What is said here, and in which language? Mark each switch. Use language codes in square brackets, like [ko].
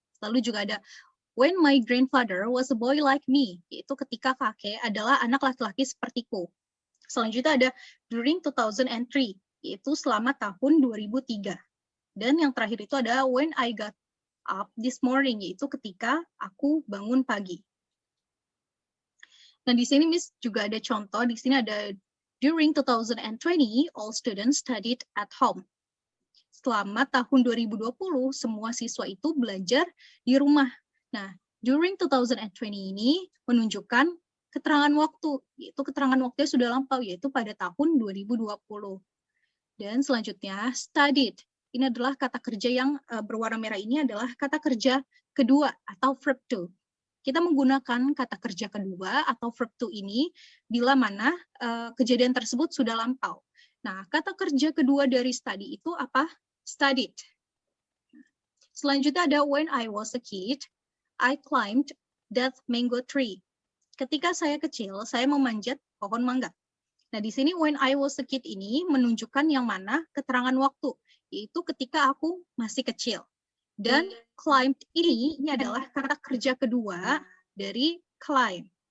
[id] Lalu juga ada [en] when my grandfather was a boy like me, [id] yaitu ketika kakek adalah anak laki-laki sepertiku. Selanjutnya ada [en] during 2003, [id] yaitu selama tahun 2003. Dan yang terakhir itu ada [en] when I got up this morning, [id] yaitu ketika aku bangun pagi. Nah, di sini Miss juga ada contoh, di sini ada [en] during 2020, all students studied at home. [id] Selama tahun 2020, semua siswa itu belajar di rumah. Nah, during 2020 ini menunjukkan keterangan waktu, yaitu keterangan waktunya sudah lampau, yaitu pada tahun 2020. Dan selanjutnya, studied. Ini adalah kata kerja yang berwarna merah ini adalah kata kerja kedua atau verb to. Kita menggunakan kata kerja kedua atau verb to ini bila mana kejadian tersebut sudah lampau. Nah, kata kerja kedua dari study itu apa? [en] Studied. [id] Selanjutnya ada [en] when I was a kid, I climbed that mango tree. [id] Ketika saya kecil, saya memanjat pohon mangga. Nah, di sini [en] when I was a kid [id] ini menunjukkan yang mana keterangan waktu, yaitu ketika aku masih kecil. Dan climbed ini adalah kata kerja kedua dari climb.